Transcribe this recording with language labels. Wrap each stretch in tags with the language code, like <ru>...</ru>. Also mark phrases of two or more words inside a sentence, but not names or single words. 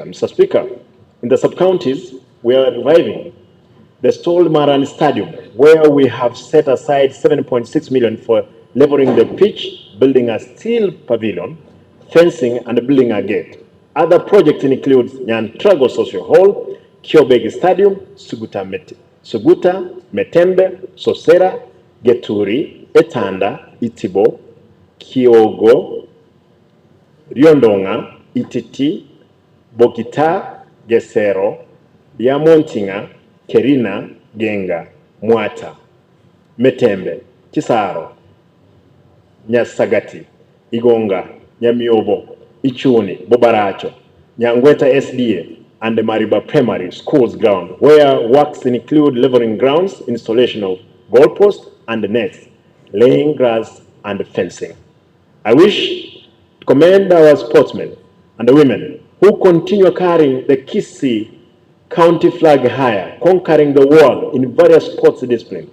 <en>Mr. Speaker, in the sub-counties, we are reviving the Stol Maran Stadium, where we have set aside 7.6 million for leveling the pitch, building a steel pavilion, fencing, and building a gate. Other projects include Nyantrago Social Hall, Kiobegi Stadium, Suguta, Metembe, Sosera, Geturi, Etanda, Itibo, Kiogo, Ryondonga, Ititi, Bokita, Gesero, Yamontinga, Kerina, Genga, Mwata, Metembe, Kisaro, Nyasagati, Igonga, Nyamiobo, Ichuni, Bobaracho, Nyangweta SDA, and the Mariba Primary Schools ground, where works include leveling grounds, installation of goalposts and nets, laying grass and fencing. I wish to commend our sportsmen and the women who continue carrying the Kisii county flag higher, conquering the world in various sports disciplines.</en>